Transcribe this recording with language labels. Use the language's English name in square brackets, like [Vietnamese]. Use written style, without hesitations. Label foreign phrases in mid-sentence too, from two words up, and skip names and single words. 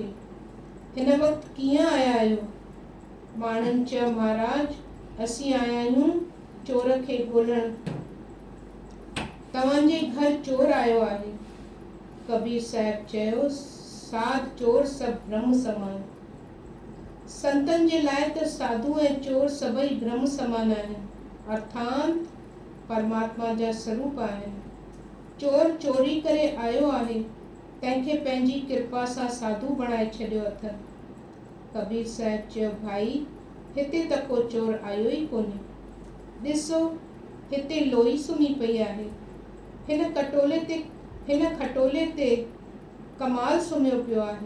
[Sindhi] हिन वक़्तु कीअं आया आहियो? माण्हुनि चयो, महाराज, असीं आया आहियूं चोर खे ॻोल्हण। तव्हांजे घर चोर आयो आहे। कबीर साहिब चयो, साध चोर सभु ब्रह्म समान। संतनि जे लाइ त साधू ऐं चोर सभई ब्रह्म समान आहिनि, अर्थात परमात्मा जा स्वरूप आहिनि। चोर चोरी करे आयो आहे, तंहिंखे पंहिंजी कृपा सां साधू बणाए छॾियो अथनि। कबीर साहिब चयो, भाई, हिते त को चोर आयो ई कोन्हे। ॾिसो, हिते लोई सुम्ही पई आहे। हिन खटोले ते कमाल सुम्हियो पियो आहे।